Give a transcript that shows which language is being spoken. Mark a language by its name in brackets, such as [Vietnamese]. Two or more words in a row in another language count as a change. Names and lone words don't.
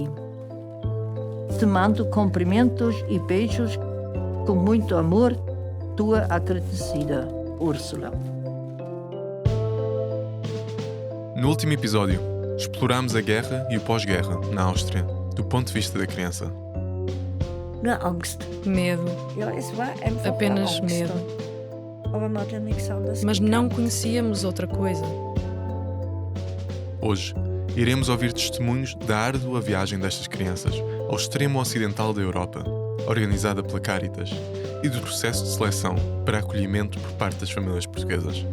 [Portuguese] Te mando cumprimentos e beijos com muito amor, tua agradecida, Úrsula. No último episódio, exploramos a guerra e o pós-guerra na Áustria, do ponto de vista da criança. [German] Nur Angst. [Portuguese] Medo, [German] Ja, es war einfach [Portuguese] apenas [German] nur Angst. [Portuguese] medo. [German] Aber man hat ja nichts anderes [Portuguese] Mas [German] gekannt. [Portuguese] não conhecíamos outra coisa. Hoje, iremos ouvir testemunhos da árdua viagem destas crianças ao extremo ocidental da Europa, organizada pela Caritas, e do processo de seleção para acolhimento por parte das famílias portuguesas.